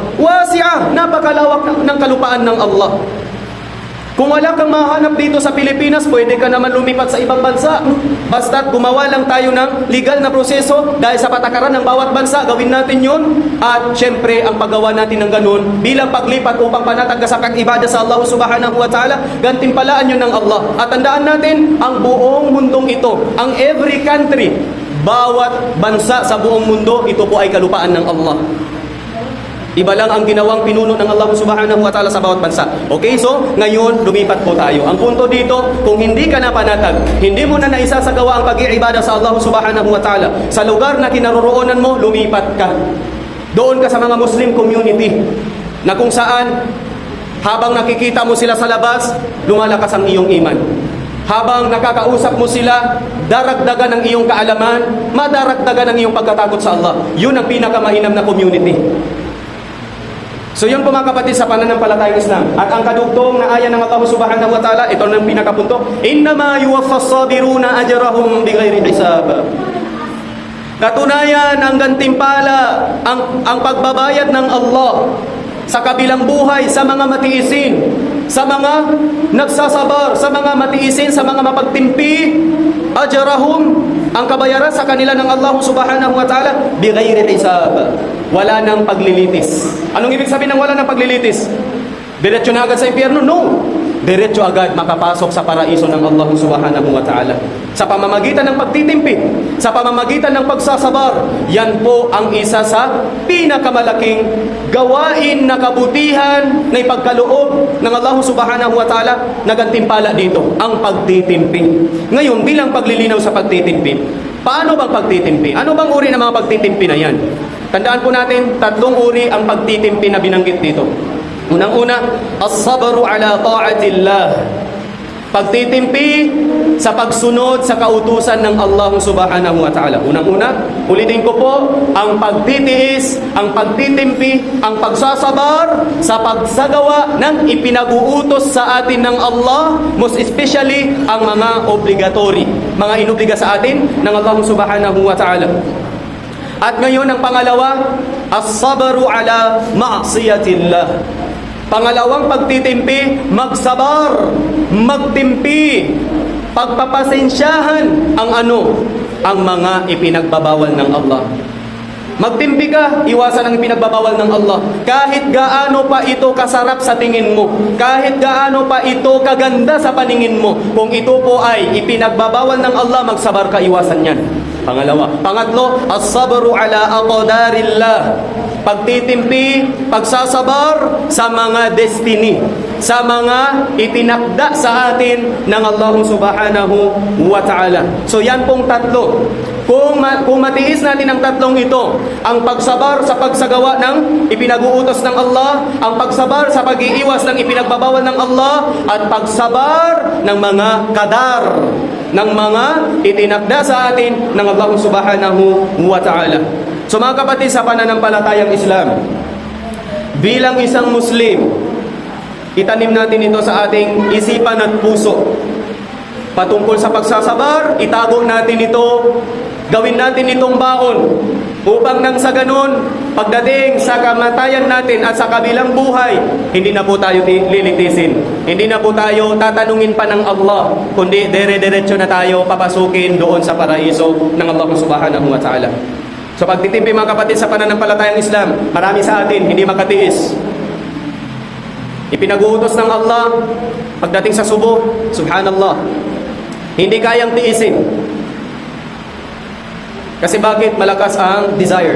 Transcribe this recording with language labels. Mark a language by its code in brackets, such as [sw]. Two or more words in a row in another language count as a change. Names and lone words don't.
[tl] Wasi'ah, napakalawak ng kalupaan ng Allah. Kung wala kang mahanap dito sa Pilipinas, pwede ka naman lumipat sa ibang bansa. Basta't gumawa lang tayo ng legal na proseso dahil sa patakaran ng bawat bansa, gawin natin yun. At syempre, ang paggawa natin ng ganun, bilang paglipat upang panatag ka sa pag-ibada sa Allah [ar] سبحانه وتعالى, [tl] gantimpalaan yun ng Allah. At tandaan natin, ang buong mundong ito, ang [en] every country, [tl] bawat bansa sa buong mundo, ito po ay kalupaan ng Allah. Iba lang ang ginawang pinuno ng Allah [ar] سبحانه وتعالى [tl] sa bawat bansa. Okay, so ngayon lumipat po tayo. Ang punto dito, kung hindi ka na panatag, hindi mo na naisasagawa ang pag-iibada sa Allah [ar] سبحانه وتعالى [tl] sa lugar na kinaroroonan mo, lumipat ka. Doon ka sa mga [en] Muslim community [tl] na kung saan habang nakikita mo sila sa labas, lumalakas ang iyong iman. Habang nakakausap mo sila, daragdagan ang iyong kaalaman, madaragdagan ang iyong pagkatakot sa Allah. Yun ang pinakamahinam na community. So yun po mga kapatid sa pananampalatayang Islam. At ang kadugtong na aya ng Allah [ar] سبحانه وتعالى, [tl] ito ng pinakapunto, [ar] إنما يوفى الصابرون أجرهم بغير حساب. [tl] Katunayan, ang gantimpala, ang pagbabayad ng Allah sa kabilang buhay, sa mga matiisin, sa mga nagsasabar, sa mga matiisin, sa mga mapagtimpi, ajrahum, ang kabayaran sa kanila ng Allah [ar] سبحانه وتعالى, بغير حساب. [tl] Wala nang paglilitis. Anong ibig sabihin ng wala nang paglilitis? Diretso na agad sa impyerno? No. Diretso agad makapasok sa paraiso ng Allah [ar] سبحانه وتعالى. [tl] Sa pamamagitan ng pagtitimpi, sa pamamagitan ng pagsasabar, yan po ang isa sa pinakamalaking gawain na kabutihan na ipagkaloob ng Allah [ar] سبحانه وتعالى [tl] na gantimpala dito, ang pagtitimpi. Ngayon, bilang paglilinaw sa pagtitimpi, paano bang pagtitimpi? Ano bang uri ng mga pagtitimpi na yan? Tandaan po natin, 3 uri ang pagtitimpi na binanggit dito. Unang-una, [ar] الصبر على طاعة الله. [tl] Pagtitimpi sa pagsunod sa kautusan ng Allah [ar] سبحانه وتعالى. [tl] Unang-una, ulitin ko po, ang pagtitiis, ang pagtitimpi, ang pagsasabar sa pagsagawa ng ipinag-uutos sa atin ng Allah, [en] most especially [tl] ang mga obligatory, mga inubliga sa atin ng Allah [ar] سبحانه وتعالى. [tl] At ngayon ang pangalawa, [ar] الصبر على معصية الله. [tl] Pangalawang pagtitimpi, magsabar, magtimpi, pagpapasensyahan ang ang mga ipinagbabawal ng Allah. Magtimpi ka, iwasan ang ipinagbabawal ng Allah. Kahit gaano pa ito kasarap sa tingin mo, kahit gaano pa ito kaganda sa paningin mo, kung ito po ay ipinagbabawal ng Allah, magsabar ka, iwasan yan. Pangalawa. [ar] Pangatlo, الصبر على أقدار الله. [tl] Pagtitimpi, pagsasabar sa mga destiny, sa mga itinakda sa atin ng Allah [ar] سبحانه وتعالى. [tl] So yan pong tatlo. Kung matiis natin ang tatlong ito, ang pagsabar sa pagsagawa ng ipinag-uutos ng Allah, ang pagsabar sa pag-iiwas ng ipinagbabawal ng Allah, at pagsabar ng mga kadar, ng mga itinakda sa atin ng Allah [ar] سبحانه وتعالى. [tl] So mga kapatid sa pananampalatayang Islam, bilang isang Muslim, itanim natin ito sa ating isipan at puso. Patungkol sa pagsasabar, itago natin ito, gawin natin itong baon, upang nang sa ganun, pagdating sa kamatayan natin at sa kabilang buhay, hindi na po tayo lilitisin. Hindi na po tayo tatanungin pa ng Allah, kundi dire-diretso na tayo papasukin doon sa paraiso ng Allah [ar] سبحانه وتعالى. [tl] So pagtitimpi mga kapatid sa pananampalatayang Islam, marami sa atin hindi makatiis. Ipinag-uutos ng Allah, pagdating sa subo, subhanallah, hindi kayang tiisin. Kasi bakit? Malakas ang desire.